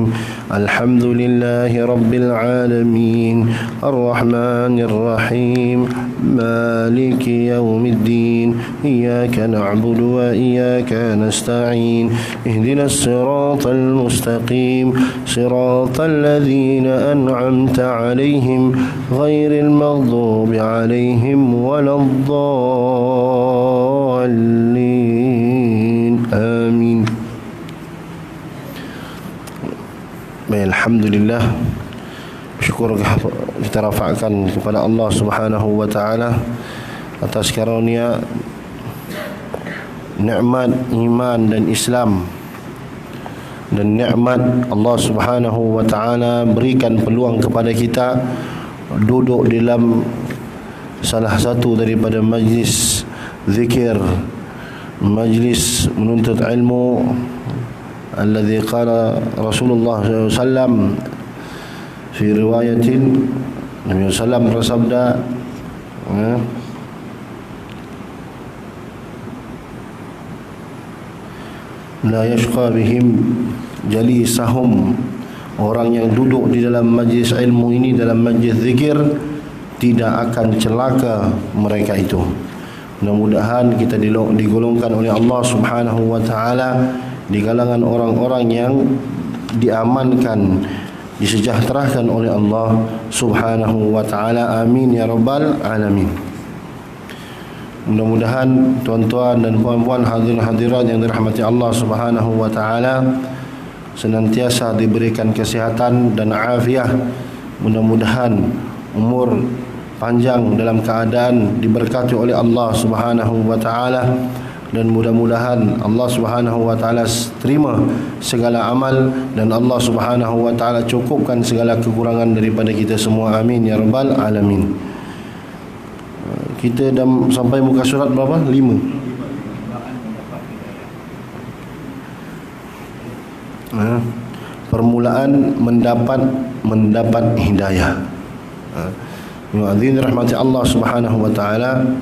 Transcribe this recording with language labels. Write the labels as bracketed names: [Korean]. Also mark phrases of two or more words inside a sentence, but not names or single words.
[Arabic] الحمد لله رب العالمين الرحمن الرحيم مالك يوم الدين إياك نعبد وإياك نستعين اهدنا الصراط المستقيم صراط الذين أنعمت عليهم غير المغضوب عليهم ولا الضالين آمين. [Malay] Baik, alhamdulillah, syukur kita rafa'kan kepada Allah [Arabic] سبحانه وتعالى [Malay] atas karunia nikmat iman dan Islam, dan nikmat Allah [Arabic] سبحانه وتعالى [Malay] berikan peluang kepada kita duduk dalam salah satu daripada majlis zikir, majlis menuntut ilmu [Arabic] الذي قال رسول الله ﷺ في رواية. النبي ﷺ [Malay] bersabda, [Arabic] لا يشقى بهم جليسهم, [Malay] orang yang duduk di dalam majlis ilmu ini, dalam majlis zikir, tidak akan celaka mereka itu. Mudah-mudahan kita digolongkan oleh Allah [Arabic] سبحانه وتعالى [Malay] di kalangan orang-orang yang diamankan, disejahterakan oleh Allah [Arabic] سبحانه وتعالى. آمين يا رب العالمين. [Malay] Mudah-mudahan tuan-tuan dan puan-puan, hadirin hadirat yang dirahmati Allah [Arabic] سبحانه وتعالى, [Malay] senantiasa diberikan kesihatan dan afiah. Mudah-mudahan umur panjang dalam keadaan diberkati oleh Allah [Arabic] سبحانه وتعالى, [Malay] dan mudah-mudahan Allah [Arabic] سبحانه وتعالى [Malay] terima segala amal, dan Allah [Arabic] سبحانه وتعالى [Malay] cukupkan segala kekurangan daripada kita semua. [Arabic] آمين يا رب العالمين. [Malay] Kita dah sampai muka surat berapa? 5. Permulaan mendapat hidayah. Muadzin rahmati Allah [Arabic] سبحانه وتعالى.